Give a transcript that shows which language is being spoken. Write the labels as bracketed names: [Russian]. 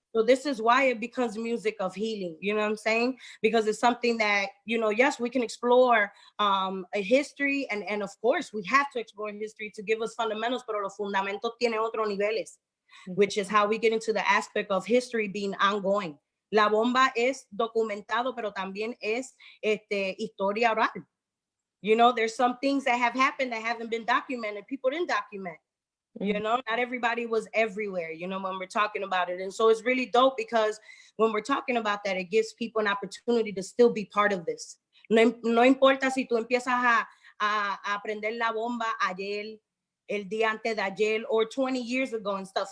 [English] So this is why it becomes music of healing, you know what I'm saying? Because it's something that, you know, yes, we can explore a history, and of course, we have to explore history to give us fundamentals, [Spanish] pero los fundamentos tiene otros niveles. [English] Which is how we get into the aspect of history being ongoing. [Spanish] La bomba es documentado, pero también es historia oral. [English] You know, there's some things that have happened that haven't been documented. People didn't document. You know, not everybody was everywhere, you know, when we're talking about it. And so it's really dope because when we're talking about that, it gives people an opportunity to still be part of this. [Spanish] No importa si tú empiezas a aprender la bomba ayer, el día antes de ayer, [English] or 20 years ago and stuff.